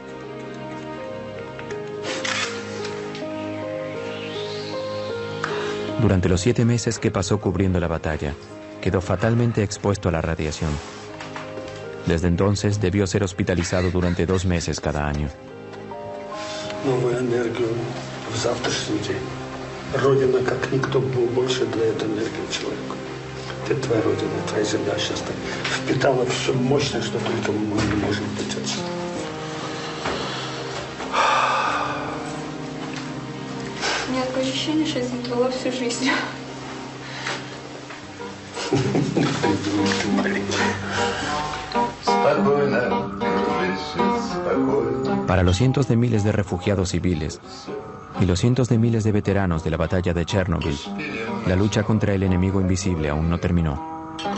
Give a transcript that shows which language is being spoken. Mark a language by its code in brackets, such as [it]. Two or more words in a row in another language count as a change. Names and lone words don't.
[es] Durante los 7 meses que pasó cubriendo la batalla, quedó fatalmente expuesto a la radiación. Desde entonces debió ser hospitalizado durante 2 meses cada año. [ru] Новую энергию в завтрашний день. Родина, как никто, больше дает энергию человеку. Это твоя родина, твоя земля сейчас впитала все мощное, что только мы не можем впитать. У меня такое ощущение, что я забрала всю жизнь. [es] Para los cientos de miles de refugiados civiles y los cientos de miles de veteranos de la batalla de Chernobyl, la lucha contra el enemigo invisible aún no terminó.